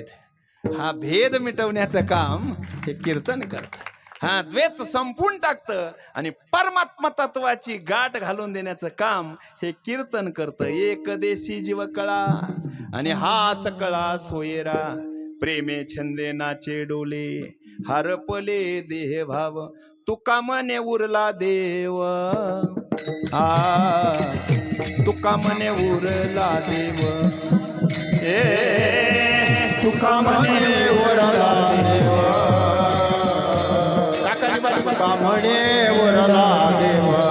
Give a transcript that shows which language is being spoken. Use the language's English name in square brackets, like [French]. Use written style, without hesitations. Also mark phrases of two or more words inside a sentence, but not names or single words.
[Marathi] हा भेद मिटवण्याचं काम हे कीर्तन करतं. हा द्वैत संपून टाकतं आणि परमात्मा तत्वाची गाठ घालून देण्याचं काम हे कीर्तन करतं. एक देशी जीव कळा आणि हास कळा सोयरा, प्रेमे छंदे नाचे डोले, हरपले देह भाव, तुका मने उरला देव. तुका मने उरला देव, तुका म्हणे उरला देव, तुका म्हणे उरला देव.